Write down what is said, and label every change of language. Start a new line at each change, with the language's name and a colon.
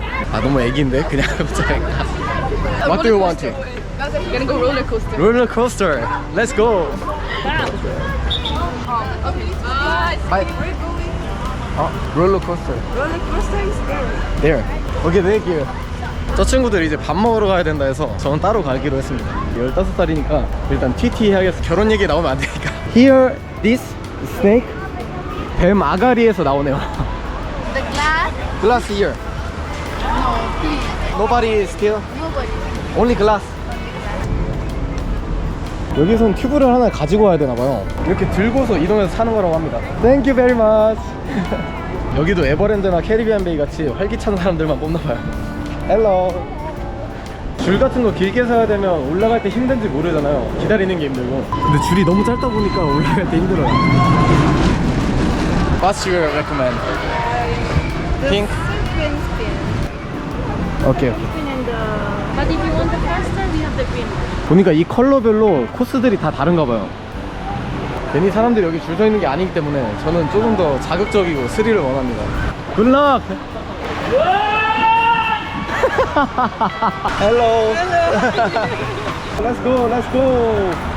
Korean: 아 너무 애기인데 그냥 갑자기.
English: What do you want? We're gonna go roller coaster. Roller coaster. Let's go. Okay. Bye. Where are you going? roller coaster. Roller coaster is there. There. Okay, thank you.
Korean: 저 친구들 이제 밥 먹으러 가야 된다 해서 저는 따로 가기로 했습니다. 15살이니까 일단 TT 해야겠어. 결혼 얘기 나오면 안 되니까.
English: Here, this snake.
Korean: 뱀 아가리에서 나오네요.
English: The glass? Glass here. Nobody still. Nobody. Only glass.
Korean: 여기선 튜브를 하나 가지고 와야 되나봐요. 이렇게 들고서 이동해서 사는 거라고 합니다.
English: Thank you very much.
Korean: 여기도 에버랜드나 캐리비안 베이 같이 활기찬 사람들만 뽑나봐요.
English: Hello.
Korean: 줄 같은 거 길게 서야 되면 올라갈 때 힘든지 모르잖아요. 기다리는 게 힘들고. 근데 줄이 너무 짧다 보니까 올라갈 때 힘들어요.
English: What's your recommend? Pink? Sequin spin. Okay, okay. And but if you want the faster, we have the green one.
Korean: 보니까 이 컬러별로 코스들이 다 다른가 봐요. 괜히 사람들이 여기 줄 서 있는 게 아니기 때문에 저는 조금 더 자극적이고 스릴을 원합니다.
English: 굿락! Hello. Let's go, let's go.